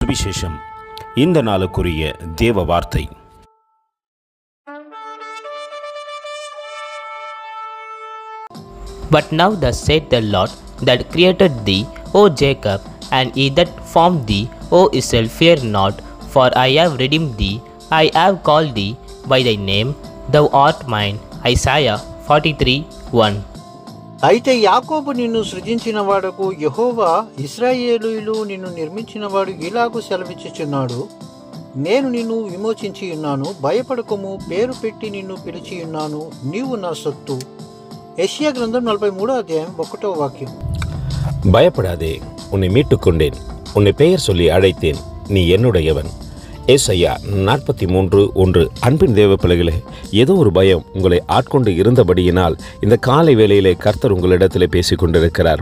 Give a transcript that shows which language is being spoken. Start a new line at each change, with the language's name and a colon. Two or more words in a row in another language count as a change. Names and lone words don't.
Tamil: சுவிசேஷம். இந்த நாளுக்குரிய தேவ வார்த்தை.
English: But now thus saith the Lord that created thee, O Jacob, and he that formed thee, O Israel, fear not, for I have redeemed thee, I have called thee by thy name, thou art mine. Isaiah 43:1.
Telugu: అయితే యాకోబు నిన్ను సృజించిన వాడకు యెహోవా, ఇశ్రాయేలీయులు నిన్ను నిర్మించిన వాడు ఇలాగు సెలవిచ్చుచున్నాడు, నేను నిన్ను విమోచించి ఉన్నాను, భయపడకము, పేరు పెట్టి నిన్ను పిలిచి ఉన్నాను, నీవు నా సొత్తు. యెషయా గ్రంథం 43:1.
Tamil: பயப்படாதே, உன்னை மீட்டுக்கொண்டேன், உன்னை பெயர் சொல்லி அழைத்தேன், நீ என்னுடையவன். ஏசாயா 43:1. அன்பின் தேவ பிள்ளைகளே, ஏதோ ஒரு பயம் உங்களை ஆட்கொண்டு இருந்தபடியினால் இந்த காலை வேளையிலே கர்த்தர் உங்களிடத்திலே பேசிக் கொண்டிருக்கிறார்.